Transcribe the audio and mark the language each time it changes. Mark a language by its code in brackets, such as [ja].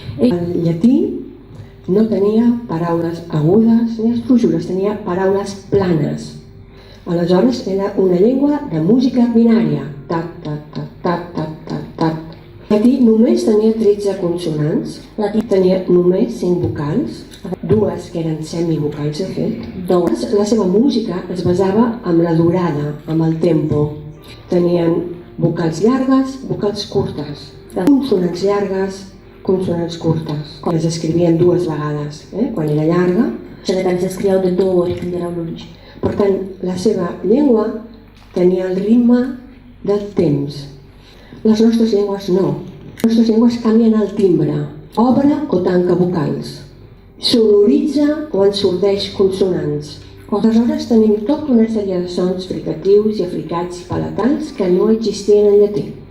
[ca] El llatí no tenia paraules agudes ni estructures, tenia paraules planes. Aleshores era una llengua de música binària. Tac, tac, tac, tac, tac, tac, tac. El llatí només tenia 13 consonants, tenia només 5 vocals, 2 que eren semivocals de fet. La seva música es basava en la durada, en el tempo. Tenien vocals llargues, vocals curtes. Consonants llargues, consonants curtes. Les escrivien 2 vegades, quan era llarga. [ro] Cele care se scriau de 2 ori când erau lungi. [ca] Per tant, la seva llengua tenia el ritme del temps. Les nostres llengües no. Les nostres llengües canvien el timbre. Obre o tanca vocals. Sonoritza o ensordeix consonants. Aleshores tenim tota una sèrie de sons fricatius i africats palatals que no existien en llatí.